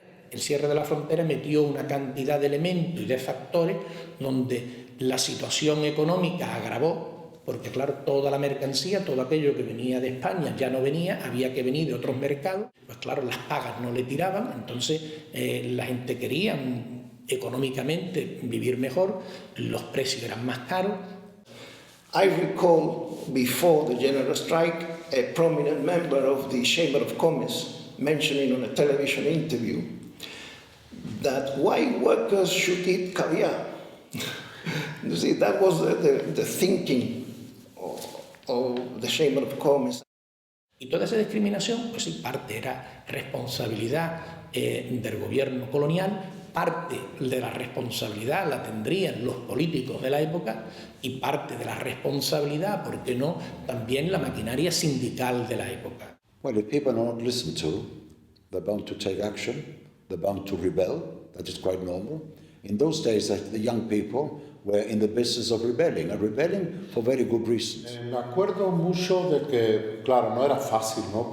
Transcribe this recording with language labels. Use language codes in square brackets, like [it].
[es] El cierre de la frontera metió una cantidad de elementos y de factores donde la situación económica agravó, porque claro, toda la mercancía, todo aquello que venía de España ya no venía, había que venir de otros mercados, pues claro, las pagas no le tiraban, entonces la gente quería económicamente vivir mejor, los precios eran más caros. [en] I recall before the general strike a prominent member of the Chamber of Commerce mentioning on a television interview that white workers should eat caviar. You see, that was the thinking of the Chamber of Commerce. [es] Y toda esa discriminación, pues sí, parte era responsabilidad del gobierno colonial, parte de la responsabilidad la tendrían los políticos de la época y parte de la responsabilidad, ¿por qué no?, también la maquinaria sindical de la época. [en] Well, if people are not listened to, they're bound to take action, they're bound to rebel, that is quite normal. In those days, the young people were in the business of rebelling, and rebelling for very good reasons. [es] Me acuerdo mucho de que, claro, no era fácil, ¿no?